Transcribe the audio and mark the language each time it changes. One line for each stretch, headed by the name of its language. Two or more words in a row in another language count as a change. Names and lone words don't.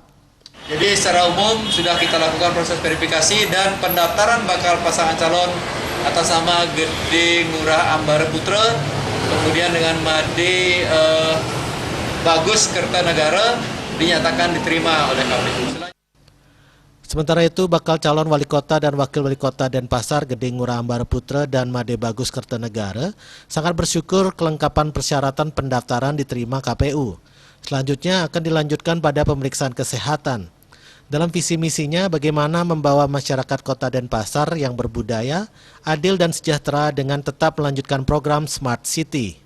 Indonesian: Jadi secara umum sudah kita lakukan proses verifikasi dan pendaftaran bakal pasangan calon atas nama Gede Ngurah Ambara Putra, kemudian dengan Made Bagus Kertanegara dinyatakan diterima oleh KPU. Sementara itu, bakal calon wali kota dan wakil wali kota Denpasar Gede Ngurah Ambara Putra dan Made Bagus Kertanegara sangat bersyukur kelengkapan persyaratan pendaftaran diterima KPU. Selanjutnya akan dilanjutkan pada pemeriksaan kesehatan. Dalam visi misinya bagaimana membawa masyarakat kota Denpasar yang berbudaya, adil dan sejahtera dengan tetap melanjutkan program Smart City.